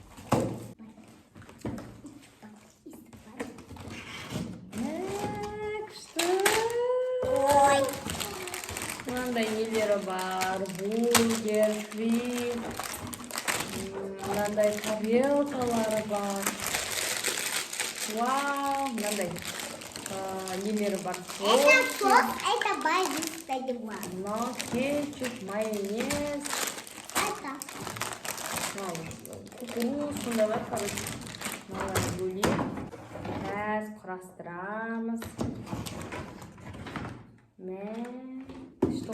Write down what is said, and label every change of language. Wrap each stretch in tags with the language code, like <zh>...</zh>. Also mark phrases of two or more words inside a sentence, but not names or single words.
<kk>Күшті. Ой. Мынандай нелері бар. Бургер, крем. Мынандай тарелкалары бар. Вау, мынандай нелері бар.</kk> <ru>Это сос, это базис,</ru> <kk>Мынау кетчуп, майонез.</kk> <ru>Это.</ru> <kk>Кукуруз, сондай бар, короче. Мыналар бөлек. Біз құрастырамыз.</kk> <ru>Что?</ru>